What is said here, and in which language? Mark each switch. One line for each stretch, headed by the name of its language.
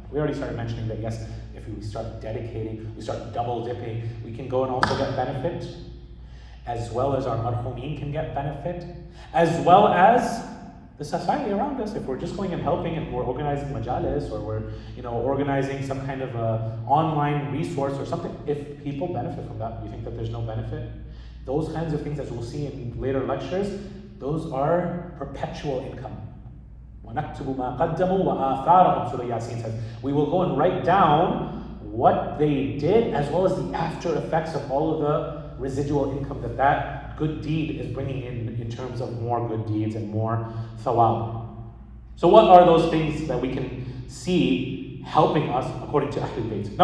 English: We already started mentioning that, yes, if we start dedicating, we start double dipping, we can go and also get benefit, as well as our marhumeen can get benefit, as well as the society around us. If we're just going and helping and we're organizing majalis, or we're organizing some kind of a online resource or something, if people benefit from that, you think that there's no benefit? Those kinds of things, as we'll see in later lectures, those are perpetual income.
Arabic: وَنَكْتُبُ مَا قَدَّمُوا وَآثَارَهُمْ,
English: Surah Yasin says. We will go and write down what they did, as well as the after effects of all of the residual income that good deed is bringing in terms of more good deeds and more thawab. So what are those things that we can see helping us according to Ahlul Bayt?